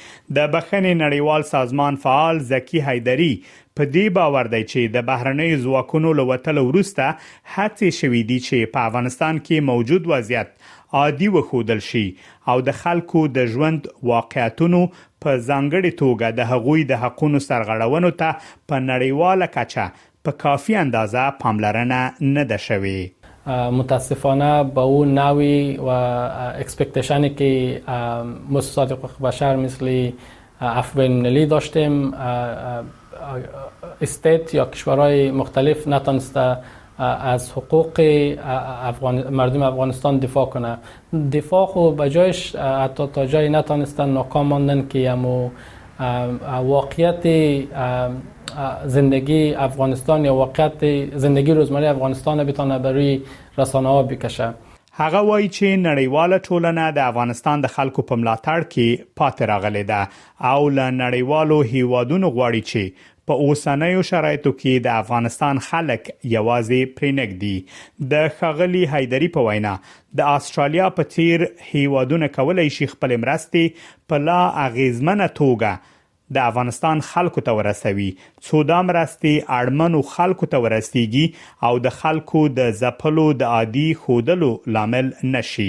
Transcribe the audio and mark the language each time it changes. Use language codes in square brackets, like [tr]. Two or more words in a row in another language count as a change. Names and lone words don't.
[ps] د بخښنې نړیوال سازمان فعال زکی حیدری په دې باور دی چې د بهرنیو ځواکونو له وتلو وروسته هڅې شوې دي چې په افغانستان کې موجود وضعیت عادي وښودل شي او د خلکو د ژوند واقعیتونو په ځانګړي توګه د هغوی د حقوقو سرغړونو ته په نړیواله کچه په کافي اندازه پاملرنه نه ده شوې. [fa] متاسفانه با اون نوعی و اکسپکتیشنی که مؤسسات حقوق بشر مثل عفو بین‌المللی داشتیم، استیت یا کشورهای مختلف نتونسته از حقوق مردم افغانستان دفاع کنه. دفاع خو بجایش حتی تا جایی نتونستن، ناکام ماندن که واقعیت زندگی افغانستان یا واقعیت زندگی روزمره افغانستان بتونه بروی رسانه ها بکشه. [ps] هغه وایي چې نړیواله ټولنه د افغانستان د خلکو په ملاتړ کې پاتې راغلې ده او له نړیوالو هیوادونو غواړي چې په اوسنیو شرایطو کې د افغانستان خلک یوازې پرېنږدي. د ښاغلي حیدري په وینا د استرالیا په څیر هیوادونه کولای شي خپل مرستې په لا اغیزمنه توګه د افغانستان خلکو ته ورسوي، څو دا مرستې اړمنو خلکو ته ورسیږي او د خلکو د ځپلو د عادي ښودلو لامل نشي.